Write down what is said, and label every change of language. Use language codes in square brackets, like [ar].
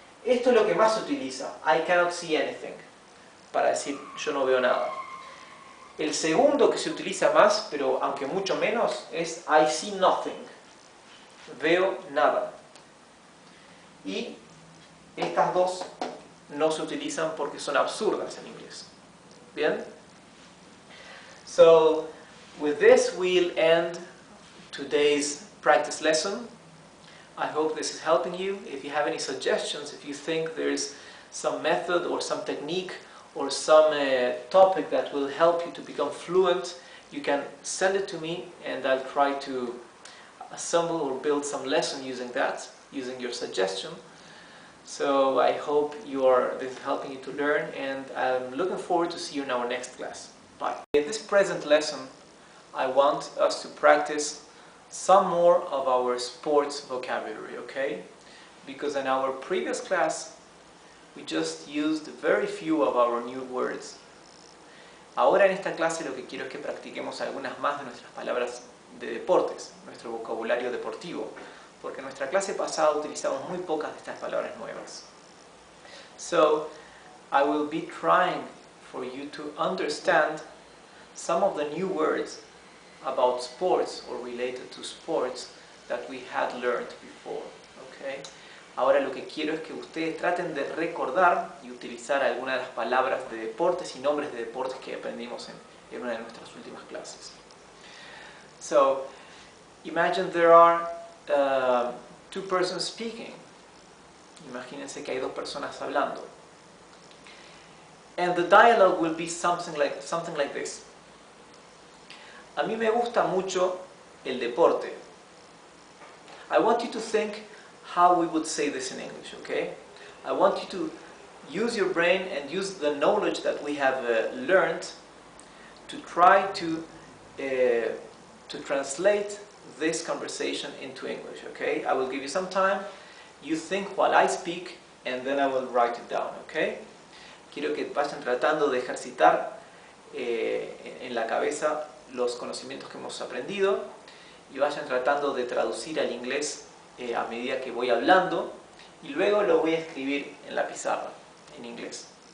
[es] Esto es lo que más se utiliza. [en] I cannot see anything. [es] Para decir yo no veo nada. El segundo que se utiliza más, pero aunque mucho menos, es [en] I see nothing. [es] Veo nada. Y estas dos no se utilizan porque son absurdas en inglés. ¿Bien? [en] So, with this we'll end today's practice lesson. I hope this is helping you. If you have any suggestions, if you think there is some method or some technique or some topic that will help you to become fluent, you can send it to me and I'll try to assemble or build some lesson using that, using your suggestion. So I hope this is helping you to learn, and I'm looking forward to see you in our next class. Bye. In this present lesson, I want us to practice some more of our sports vocabulary, okay? Because in our previous class, we just used very few of our new words. [es] Ahora en esta clase lo que quiero es que practiquemos algunas más de nuestras palabras de deportes, nuestro vocabulario deportivo, porque en nuestra clase pasada utilizamos muy pocas de estas palabras nuevas. [en] So, I will be trying for you to understand some of the new words about sports or related to sports that we had learned before. Okay? [es] Ahora lo que quiero es que ustedes traten de recordar y utilizar algunas de las palabras de deportes y nombres de deportes que aprendimos en una de nuestras últimas clases. [en] So, imagine there are two persons speaking. [es] Imagínense que hay dos personas hablando. [en] And the dialogue will be something like this. [es] A mí me gusta mucho el deporte. [en] I want you to think how we would say this in English, okay? I want you to use your brain and use the knowledge that we have learned to try to translate this conversation into English, okay? I will give you some time. You think while I speak, and then I will write it down, okay? [es] Quiero que vayan tratando de ejercitar en la cabeza los conocimientos que hemos aprendido y vayan tratando de traducir al inglés a medida que voy hablando, y luego lo voy a escribir en la pizarra en inglés.